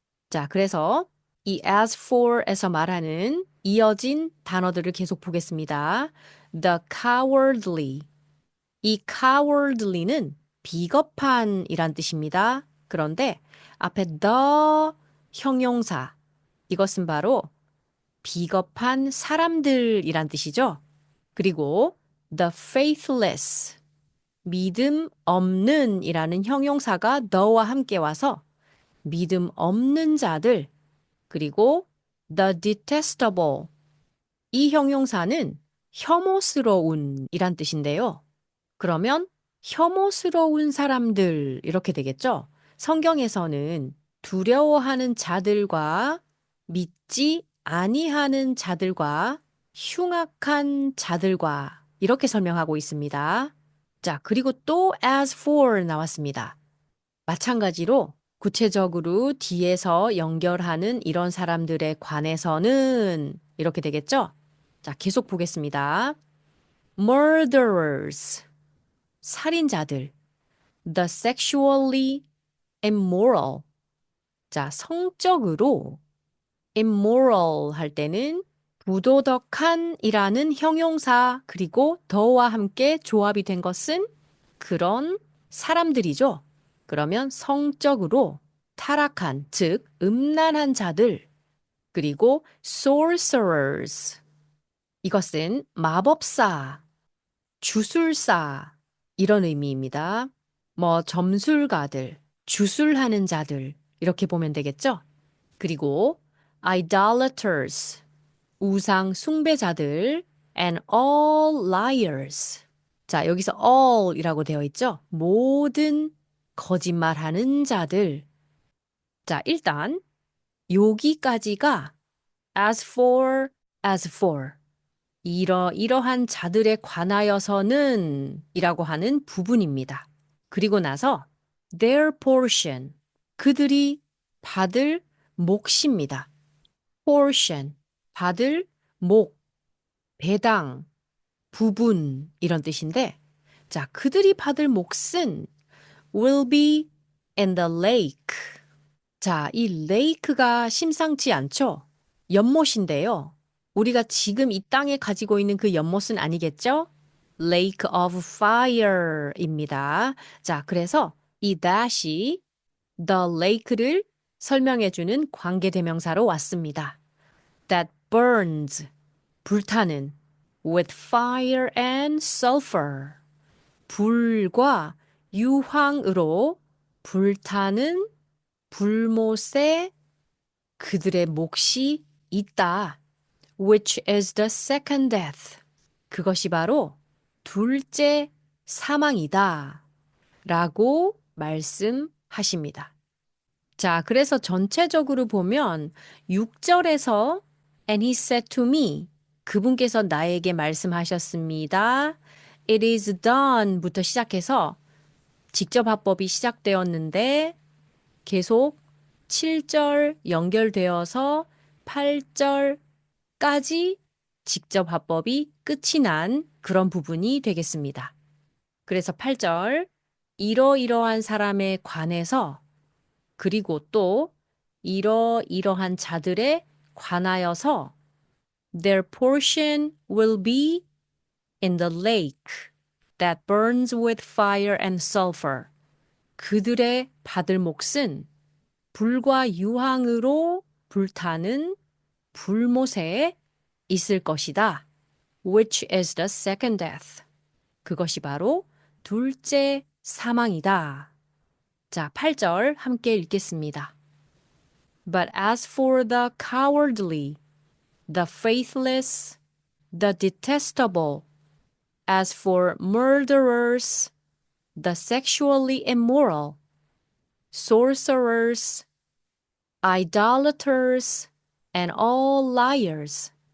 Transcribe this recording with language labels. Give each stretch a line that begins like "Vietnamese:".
Korean: 자, 그래서 이 as for에서 말하는 이어진 단어들을 계속 보겠습니다.
English: The cowardly.
Korean: 이 cowardly는 비겁한이란 뜻입니다. 그런데 앞에 the 형용사. 이것은 바로 비겁한 사람들이란 뜻이죠.
English: 그리고 the faithless.
Korean: 믿음 없는 이라는 형용사가 the와 함께 와서 믿음 없는 자들, 그리고 the detestable. 이 형용사는 혐오스러운 이란 뜻인데요. 그러면 혐오스러운 사람들 이렇게 되겠죠? 성경에서는 두려워하는 자들과 믿지 아니하는 자들과 흉악한 자들과 이렇게 설명하고 있습니다. 자, 그리고 또 as for 나왔습니다. 마찬가지로 구체적으로 뒤에서 연결하는 이런 사람들에 관해서는 이렇게 되겠죠? 자, 계속 보겠습니다.
English: Murderers, 살인자들. The sexually immoral.
Korean: 자, 성적으로 immoral 할 때는 부도덕한이라는 형용사 그리고 더와 함께 조합이 된 것은 그런 사람들이죠. 그러면 성적으로 타락한, 즉 음란한 자들, 그리고 sorcerers. 이것은 마법사, 주술사 이런 의미입니다. 뭐 점술가들, 주술하는 자들 이렇게 보면 되겠죠?
English: 그리고 idolaters,
Korean: 우상 숭배자들
English: and all liars.
Korean: 자, 여기서 all이라고 되어 있죠? 모든 거짓말하는 자들. 자, 일단 여기까지가 as for 이러한 자들에 관하여서는 이라고 하는 부분입니다. 그리고 나서 their portion 그들이 받을 몫입니다. portion 받을 몫, 배당, 부분 이런 뜻인데 자, 그들이 받을 몫은
English: will be in the lake.
Korean: 자, 이 lake가 심상치 않죠? 연못인데요. 우리가 지금 이 땅에 가지고 있는 그 연못은 아니겠죠?
English: Lake of Fire입니다.
Korean: 자, 그래서 이 that이 the lake를 설명해주는 관계대명사로 왔습니다.
English: That burns,
Korean: 불타는,
English: with fire and sulfur,
Korean: 불과 유황으로 불타는 불못에 그들의 몫이 있다.
English: Which is the second death.
Korean: 그것이 바로 둘째 사망이다. 라고 말씀하십니다. 자, 그래서 전체적으로 보면 6절에서
English: And he said to me,
Korean: 그분께서 나에게 말씀하셨습니다.
English: It is done
Korean: 부터 시작해서 직접 화법이 시작되었는데 계속 7절 연결되어서 8절까지 직접 화법이 끝이 난 그런 부분이 되겠습니다. 그래서 8절 이러이러한 사람에 관해서 그리고 또 이러이러한 자들에 관하여서
English: Their portion will be in the lake that burns with fire and sulfur.
Korean: 그들의 받을 몫은 불과 유황으로 불타는 불못에 있을 것이다.
English: Which is the second death.
Korean: 그것이 바로 둘째 사망이다. 자, 8절 함께 읽겠습니다.
English: But as for the cowardly, the faithless, the detestable, as for murderers, the sexually immoral, sorcerers, idolaters, and all liars,